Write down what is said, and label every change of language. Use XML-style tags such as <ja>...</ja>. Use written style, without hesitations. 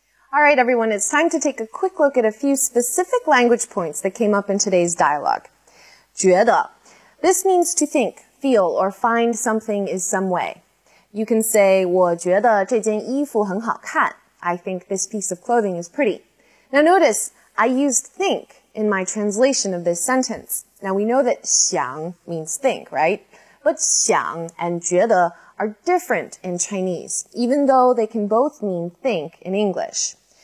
<en>All right, everyone, it's time to take a quick look at a few specific language points that came up in today's dialogue.</en> <zh>觉得.</zh> <en>This means to think, feel, or find something is some way. You can say,</en> <zh>我觉得这件衣服很好看.</zh> <en>I think this piece of clothing is pretty. Now notice, I used think in my translation of this sentence. Now we know that 想 means think, right? But 想 and 觉得 are different in Chinese, even though they can both mean think in English.</en>